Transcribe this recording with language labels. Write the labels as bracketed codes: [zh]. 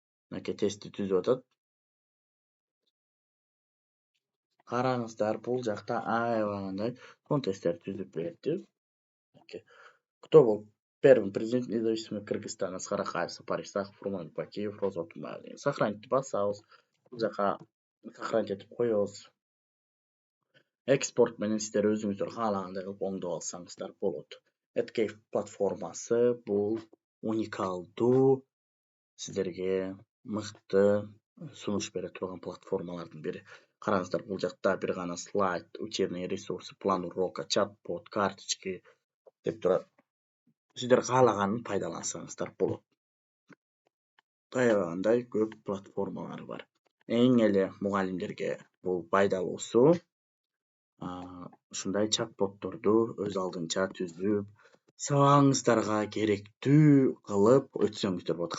[ky] Мынакей тестти түзүп атат. Караңыздар, бул жакта аябагандай фон тесттерди түзүп берет. [ru] Кто был первым президентом независимой Кыргызстана? Аскар Сапаров, Фурман Бакиев, Роза Отунбаева деген. [ky] Сохранить басабыз. Бул жака сохранить этип коебуз. Экспорт менен сиздер өзүңүздөр каалагандай кылып оңдоп алсаңыздар болот. Etkey платформасы бул уникалдуу сиздерге мыкты сунуш бере турган платформалардын бири. Караңыздар, бул жакта бир гана слайд, [ru] учебные ресурсы, план урока, [ky] чат-бот, карточки деп турат. Сиздер каалаганын пайдалансаңыздар болот. Аябагандай көп платформалар бар. Эң эле мугалимдерге бул пайдалуусу ушундай чат-ботторду өз алдынча түзүп, сабагыңыздарга керектүү кылып өтсөңүздөр болот.